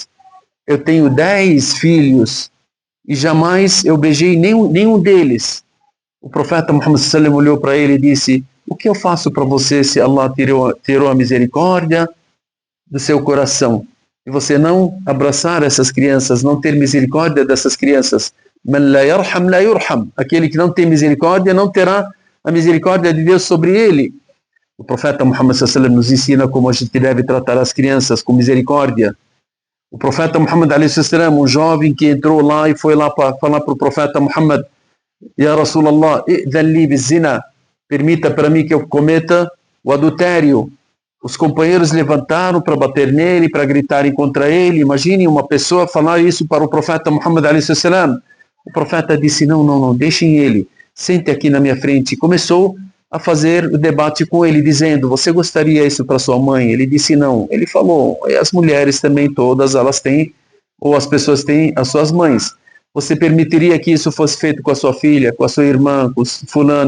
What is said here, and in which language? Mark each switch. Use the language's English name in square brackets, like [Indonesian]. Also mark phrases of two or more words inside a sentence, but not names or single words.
[Portuguese] Eu tenho 10 filhos e jamais eu beijei nenhum deles. O profeta Muhammad sallallahu olhou para ele e disse: o que eu faço para você se Allah tirou a misericórdia do seu coração? E você não abraçar essas crianças, não ter misericórdia dessas crianças. [Arabic] من لا يرحم لا يرحم. [Portuguese] Aquele que não tem misericórdia não terá a misericórdia de Deus sobre ele. O profeta Muhammad [Arabic] صلى الله عليه وسلم [Portuguese] nos ensina como a gente deve tratar as crianças com misericórdia. O profeta Muhammad [Arabic] عليه وسلم, [Portuguese] um jovem que entrou lá e foi lá para falar para o profeta Muhammad: [Arabic] يا رسول الله ائذن لي بالزنا, [Portuguese] permita para mim que eu cometa o adultério. Os companheiros levantaram para bater nele, para gritarem contra ele. Imagine uma pessoa falar isso para o profeta Muhammad [Arabic] عليه وسلم. [Portuguese] O profeta disse: não, deixem ele, sente aqui na minha frente. E começou a fazer o debate com ele, dizendo: você gostaria isso para sua mãe? Ele disse não. Ele falou: as mulheres também, todas elas têm, ou as pessoas têm as suas mães. Você permitiria que isso fosse feito com a sua filha, com a sua irmã, com fulana?